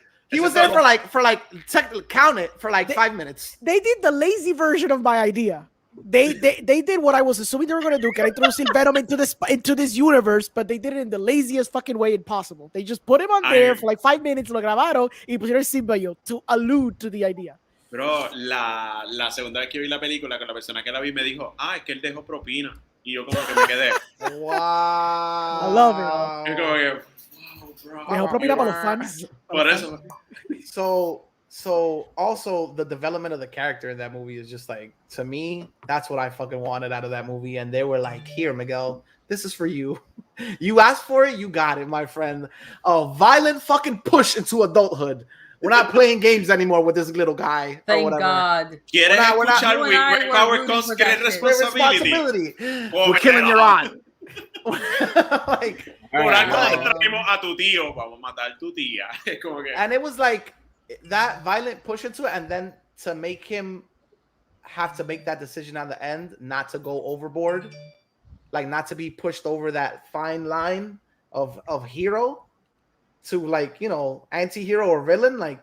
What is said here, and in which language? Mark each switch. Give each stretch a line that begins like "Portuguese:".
English: He was there for like technically count it for like 5 minutes. They did the lazy version of my idea. They did what I was assuming they were gonna do. Can I throw Venom into this universe? But they did it in the laziest fucking way possible. They just put him on there for like 5 minutes,
Spanish: lo grabaron y pusieron
English: symbiote to allude to the idea.
Spanish: Bro, la segunda vez que vi la película, con la persona que la vi me dijo, es que él dejó propina. Y yo como que me quedé.
English: Wow. I love it.
Spanish: Y como que, wow, bro. Dejó propina para los fans. Por eso.
English: So also the development of the character in that movie is just like, to me, that's what I fucking wanted out of that movie. And they were like, here, Miguel, this is for you. You asked for it, you got it, my friend. A violent fucking push into adulthood. We're not playing games anymore with this little guy. Thank God.
Spanish: ¿Quieres escuchar
English: with power comes great responsibility? We're killing your aunt.
Spanish: Like, por algo traemos a tu tío, vamos a matar tu tía.
English: And it was like that violent push into it, and then to make him have to make that decision at the end, not to go overboard, like not to be pushed over that fine line of hero to, like, you know, anti-hero or villain.